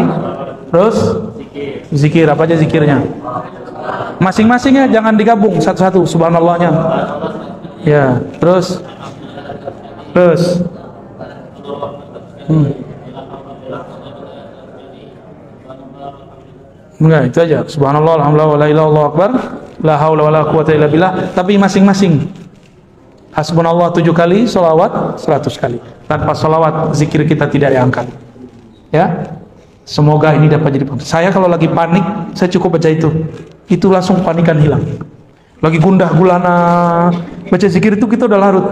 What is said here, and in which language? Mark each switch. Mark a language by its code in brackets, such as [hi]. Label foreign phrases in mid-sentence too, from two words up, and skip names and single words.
[id] Terus zikir, apa aja zikirnya masing-masing ya, jangan digabung satu-satu subhanallahnya ya. Terus Enggak, itu aja. [ar] سبحان الله، الحمد لله, ولا إله إلا الله أكبر، لا حول ولا قوة إلا بالله. [id] Tapi masing-masing. Hasbunallah 7 kali, sholawat 100 kali. Tanpa sholawat, zikir kita tidak diangkat. Ya, semoga ini dapat jadi. Saya kalau lagi panik, saya cukup baca itu langsung panikan hilang. Lagi gundah gulana, baca zikir itu kita udah larut.